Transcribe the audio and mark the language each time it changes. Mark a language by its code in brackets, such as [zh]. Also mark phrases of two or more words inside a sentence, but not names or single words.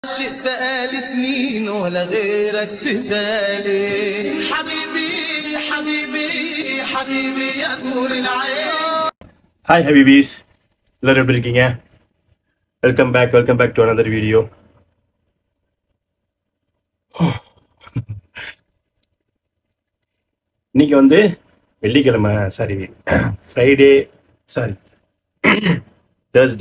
[ar] شئت بقالي سنين ولا غيرك في بالي حبيبي حبيبي حبيبي يا نور العين. [en] Hi Habibis, [ta] எல்லாரும் எப்படி இருக்கீங்க? [en] welcome back to another video. [ta] இன்னைக்கு வந்து வெள்ளிக்கிழமை தேர்ஸ்டே.